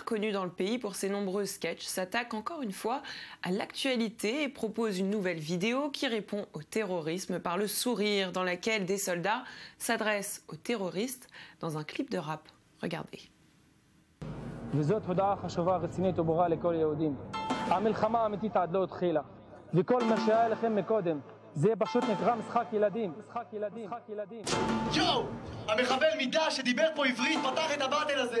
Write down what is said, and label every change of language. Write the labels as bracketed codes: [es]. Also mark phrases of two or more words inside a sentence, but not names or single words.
[fr] connu dans le pays pour ses nombreux sketchs, s'attaque encore une fois à l'actualité et propose une nouvelle vidéo qui répond au terrorisme par le sourire, dans laquelle des soldats s'adressent aux terroristes dans un clip de rap. Regardez. [he] וזאת הודעה חשובה רצינית וברורה לכל יהודים. המלחמה האמיתית עד לא התחילה. וכל מה שהיה לכם מקודם זה פשוט נקרא משחק ילדים. יואו! המחבל מידה שדיבר פה עברית פתח את הבטל הזה.